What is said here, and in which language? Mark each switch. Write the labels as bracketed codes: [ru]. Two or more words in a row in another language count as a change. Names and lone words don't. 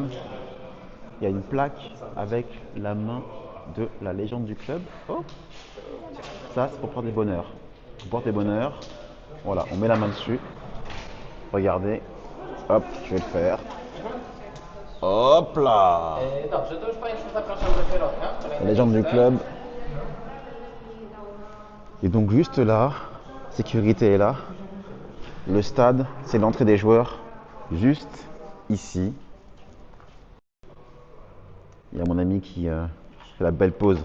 [fr] Il y a une plaque avec la main de la légende du club. Oh. Ça, c'est pour porter bonheur. Pour porter bonheur. Voilà, on met la main dessus. Regardez. Hop, je vais le faire. Hop là. [pl] Dobrze, to już Państwa zapraszam do środka. Kolejny [fr] Légende du [pl] cel. [fr] club. Et donc juste là, sécurité est là. Le stade, c'est l'entrée des joueurs. Juste ici. Il y a mon ami qui fait la belle pause.